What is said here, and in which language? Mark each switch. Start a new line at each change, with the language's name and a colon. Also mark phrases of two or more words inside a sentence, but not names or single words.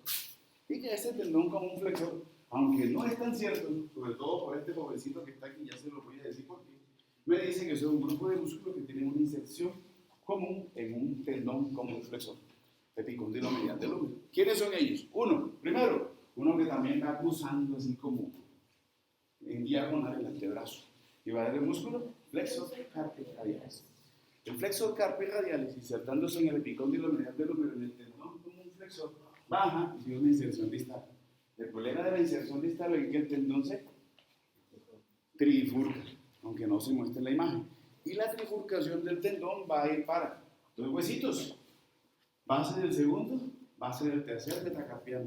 Spanish: Y que ese tendón común flexor, aunque no es tan cierto, sobre todo por este pobrecito que está aquí, ya se lo voy a decir por qué, me dice que son un grupo de músculos que tienen una inserción común en un tendón común flexor, epicóndilo medial del húmero. ¿Quiénes son ellos? Primero, uno que también va cruzando así como en diagonal el antebrazo. Y va a dar el músculo
Latin: flexor carpi radialis.
Spanish: El
Latin: flexor carpi radialis,
Spanish: insertándose en el epicóndilo medial del húmero, en el tendón común flexor, baja y tiene una inserción distal. El problema de la inserción distal es que el tendón se trifurca, aunque no se muestre en la imagen. Y la trifurcación del tendón va a ir para dos huesitos, base del segundo, base del tercer metacarpiano.